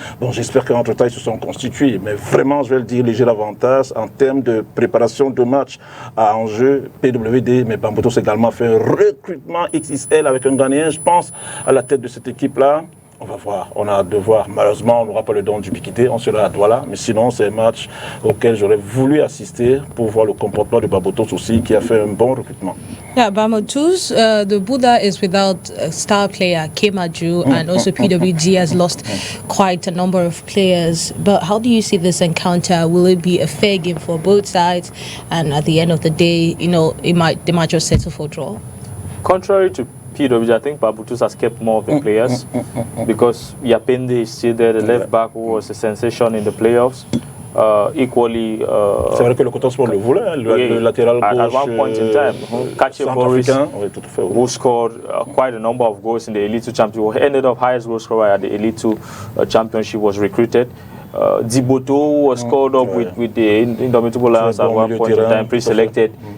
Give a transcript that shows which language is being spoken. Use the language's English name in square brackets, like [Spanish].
[French] Bon, j'espère qu'entre-temps, ils se sont constitués, mais vraiment, je vais le dire, léger avantage en termes de préparation de match à enjeu PWD, mais Bamboutos également fait un recrutement XXL avec un Ghanéen, je pense, à la tête de cette équipe-là. On va voir, on a hâte de voir. Malheureusement, on n'aura pas le don du Biquité, on sera à Douala, mais sinon, c'est un match auquel j'aurais voulu assister pour voir le comportement de Bamboutos aussi, qui a fait un bon recrutement. [English] Yeah, Bamboutos, the Buddha is without a star player, Kemaju, and also PWG has lost quite a number of players. But how do you see this encounter? Will it be a fair game for both sides? And at the end of the day, they might just settle for a draw? Contrary to PWG, I think Bamboutos has kept more of the players because Yapende is still there, the left back who was a sensation in the playoffs. Equally, [French] c'est vrai que le Coton Sport le voulait, le latéral gauche. [English] At one point in time, Kache Boris, who scored quite a number of goals in the Elite 2 Championship, ended up highest goal scorer at the Elite 2 Championship, was recruited. Diboto, who was called up with the Indomitable Lions at one point in time, pre-selected.